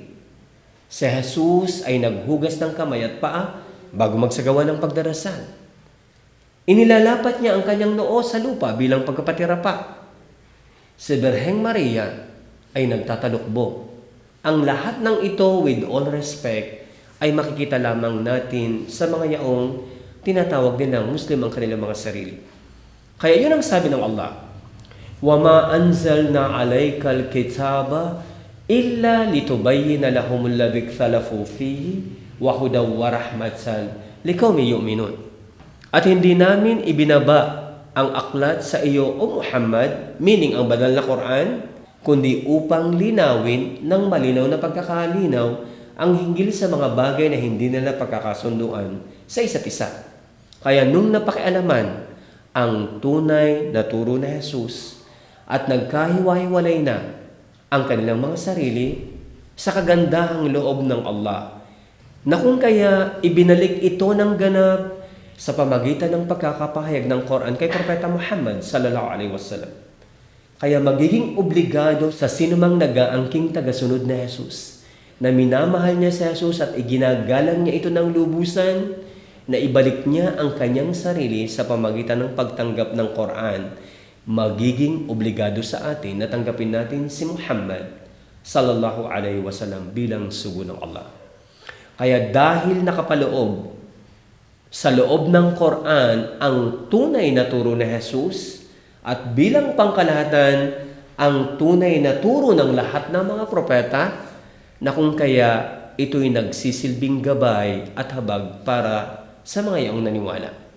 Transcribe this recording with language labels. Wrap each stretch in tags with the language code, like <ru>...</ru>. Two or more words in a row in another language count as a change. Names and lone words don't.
<tl>Si Jesus ay naghugas ng kamay at paa bago magsagawa ng pagdarasal. Inilalapat niya ang kanyang noo sa lupa bilang pagkapatirapa. Si Birheng Maria ay nagtatalukbo. Ang lahat ng ito,</tl> <en>with all respect,</en> <tl>ay makikita lamang natin sa mga yaong tinatawag din ng Muslim ang kanilang mga sarili. Kaya yun ang sabi ng Allah,</tl> <ar>وَمَا أَنزَلْنَا عَلَيْكَ الْكِتَابَ إِلَّا لِتُبَيِّنَ لَهُمُ الَّذِي اخْتَلَفُوا فِيهِ وَهُدًى وَرَحْمَةً لِقَوْمٍ يُؤْمِنُونَ.</ar> <tl>At hindi namin ibinaba ang aklat sa iyo, O Muhammad, meaning ang banal na Quran, kundi upang linawin ng malinaw na pagkakalinaw ang hinggil sa mga bagay na hindi nila pagkakasunduan sa isa't isa. Kaya nung napakialaman ang tunay na turo na Jesus at nagkahiwa-hiwalay na ang kanilang mga sarili sa kagandahang loob ng Allah, na kung kaya ibinalik ito ng ganap sa pamagitan ng pagkakapahayag ng Quran kay Propeta Muhammad</tl> <ar>صلى الله عليه وسلم.</ar> <tl>Kaya magiging obligado sa sinumang nag-aangking tagasunod na Jesus na minamahal niya si Jesus at iginagalang niya ito ng lubusan, na ibalik niya ang kanyang sarili sa pamagitan ng pagtanggap ng Quran, magiging obligado sa atin na tanggapin natin si Muhammad</tl> <ar>صلى الله عليه وسلم</ar> <tl>bilang sugo ng Allah. Kaya dahil nakapaloob sa loob ng Quran ang tunay na turo ni Jesus at bilang pangkalahatan ang tunay na turo ng lahat ng mga propeta, na kung kaya ito'y nagsisilbing gabay at habag para sa mga iyong naniwala.</tl>